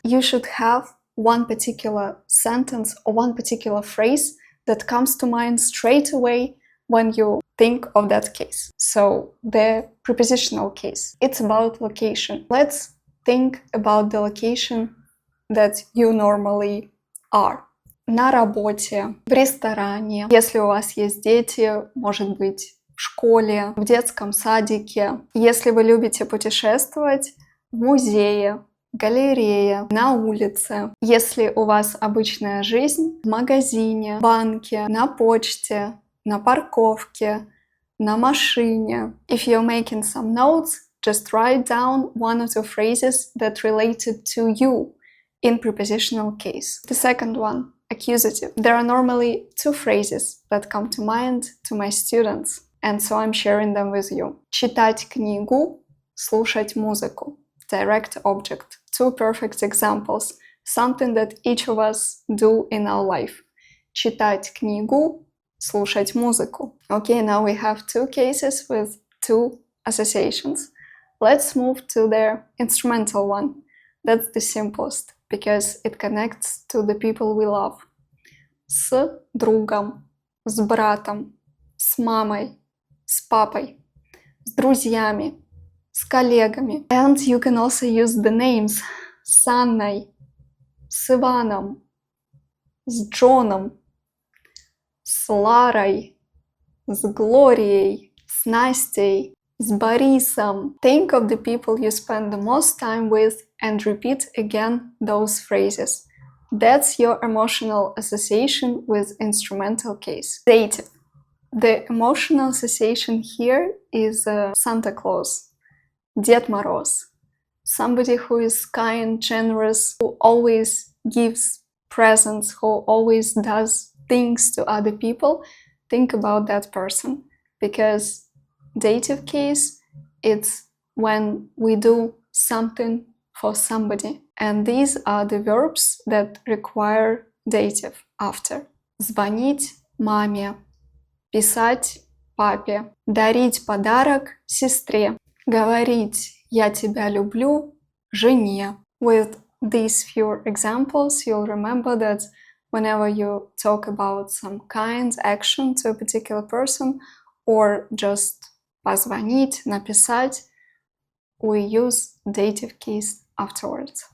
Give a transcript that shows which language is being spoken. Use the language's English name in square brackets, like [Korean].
[English] You should have one particular sentence or one particular phrase that comes to mind straight away when you think of that case. So the prepositional case, it's about location. Let's think about the location that you normally are. [Russian] На работе, в ресторане, если у вас есть дети, может быть, в школе, в детском садике. Если вы любите путешествовать, в музее, галерее, на улице. Если у вас обычная жизнь, в магазине, в банке, на почте, на парковке, на машине. [English] If you're making some notes, just write down 1 or 2 phrases that related to you in prepositional case. The second one, accusative. There are normally 2 phrases that come to mind to my students, and so I'm sharing them with you. [Russian] Читать книгу, слушать музыку. [English] Direct object. 2 perfect examples. Something that each of us do in our life. [Russian] Читать книгу, слушать музыку. [English] Okay, now we have 2 cases with 2 associations. Let's move to the instrumental one. That's the simplest, because it connects to the people we love. [Russian] С другом, с братом, с мамой, с папой, с друзьями, с коллегами. [English] And you can also use the names [Russian] с Анной, с Иваном, с Джоном, с Ларой, с Глорией, с Настей, с Борисом. [English] Think of the people you spend the most time with and repeat again those phrases. That's your emotional association with instrumental case. Dative. The emotional association here is Santa Claus, Дед Мороз, somebody who is kind, generous, who always gives presents, who always does things to other people. Think about that person, because dative case, it's when we do something for somebody, and these are the verbs that require dative after. [Russian] Звонить маме, писать папе, дарить подарок сестре, говорить «я тебя люблю» жене. [English] With these few examples, you'll remember that whenever you talk about some kind action to a particular person, or just [Russian] позвонить, написать, [English] we use dative case afterwards.